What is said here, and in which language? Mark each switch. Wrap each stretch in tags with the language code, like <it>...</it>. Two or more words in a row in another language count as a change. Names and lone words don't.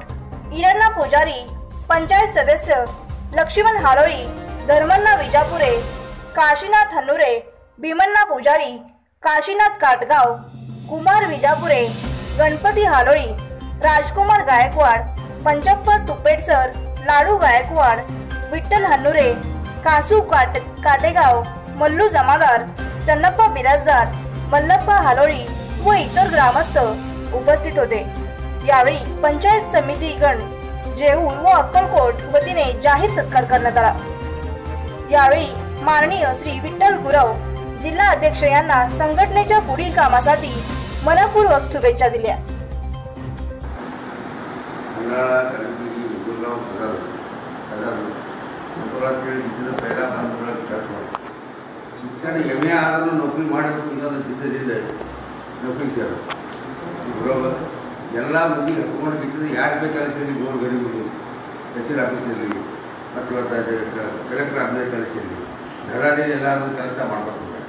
<mr>इरण्णा पुजारी, पंचायत सदस्य लक्ष्मण हारोळी, धर्मण्णा विजापुरे, काशीनाथ हन्नुरे, भीमण्णा पुजारी, काशीनाथ काटगाव, कुमार विजापुरे, गणपती हालोळी, राजकुमार गायकवाड, पंचप्पा तुपेडसर, लाडू गायकवाड, विठ्ठल हन्नुरे, कासू काटेगाव, मल्लू जमादार, चन्नप्पा बिराजदार, मल्लप्पा हालोळी व इतर ग्रामस्थ उपस्थित होते। यावेळी पंचायत समिती गण जेऊर व अक्कलकोट वतीने जाहीर सत्कार करण्यात आला। यावेळी माननीय श्री विठ्ठल गुरव जिल्हा अध्यक्ष यांना संघटनेच्या पुढील कामासाठी मनपूर्वक शुभेच्छा दिल्या।</mr> <kn>ಶಿಕ್ಷಣ ಎಮ್ಮೆ ಆದರೂ ನೌಕರಿ ಮಾಡಬೇಕು ಇದೊಂದು ಜಿದ್ದಿದೆ ನೌಕರಿ ಸೇರ ಬರೋಬರ್ ಎಲ್ಲ ಮಂದಿಗೆ ಹಚ್ಕೊಂಡು ಬಿಟ್ಟಿದ್ದು ಯಾರು ಬೇಕಾದ್ರೆ ಸೇರಿ ಗೋರ್ ಗರೀಬರು ತಹಸೀಲ್ ಆಫೀಸಲ್ಲಿ ಮತ್ತು ಕಲೆಕ್ಟರ್ ಆಫೀಸಲ್ಲಿ ಕೆಲಸದಲ್ಲಿ ಧರಾಡಿಯಲ್ಲಿ ಎಲ್ಲರೂ ಕೆಲಸ ಮಾಡ್ಬೇಕು।</kn>